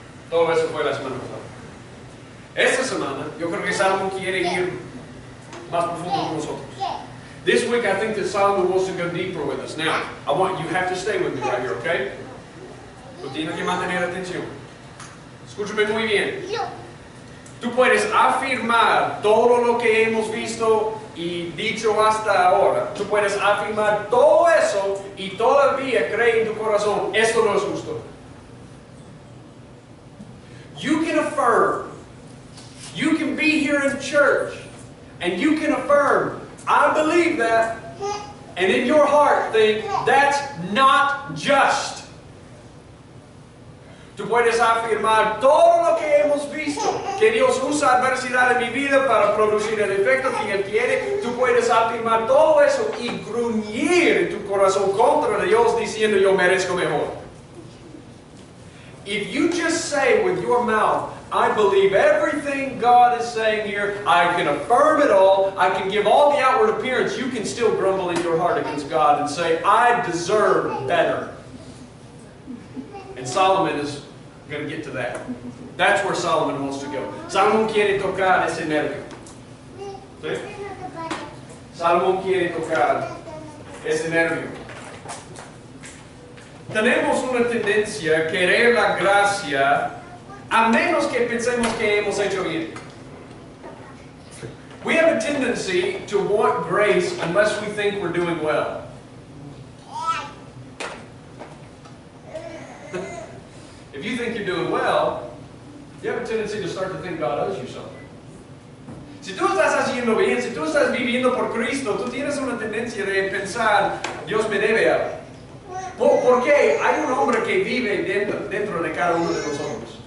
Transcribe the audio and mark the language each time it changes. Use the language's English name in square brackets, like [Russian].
[Spanish] Todo eso fue la semana pasada. Esta semana, yo creo que Salomón quiere ir más profundo con nosotros. [English] This week, I think that Solomon wants to go deeper with us. Now, you have to stay with me right here, okay? [Spanish] Tú tienes que mantener atención. Escúchame muy bien. Tú puedes afirmar todo lo que hemos visto y dicho hasta ahora. Tú puedes afirmar todo eso y todavía creer en tu corazón, esto no es justo. [English] You can affirm. You can be here in church and you can affirm, I believe that, and in your heart think, that's not just. [Spanish] Tú puedes afirmar todo lo que hemos visto, que Dios usa adversidad en mi vida para producir el efecto que Él quiere. Tú puedes afirmar todo eso y gruñir en tu corazón contra Dios diciendo, yo merezco mejor. [English] If you just say with your mouth, I believe everything God is saying here, I can affirm it all, I can give all the outward appearance, you can still grumble in your heart against God and say, I deserve better. And Solomon is going to get to that. That's where Solomon wants to go. [Spanish] Solomon quiere tocar ese nervio. ¿Sí? Solomon quiere tocar ese nervio. Tenemos una tendencia a querer la gracia a menos que pensemos que hemos hecho bien. [English] We have a tendency to want grace unless we think we're doing well. If you think you're doing well, you have a tendency to start to think God owes you something. [Spanish] Si tú estás haciendo bien, si tú estás viviendo por Cristo, tú tienes una tendencia de pensar, Dios me debe algo. ¿Por qué? Hay un hombre que vive dentro de cada uno de nosotros.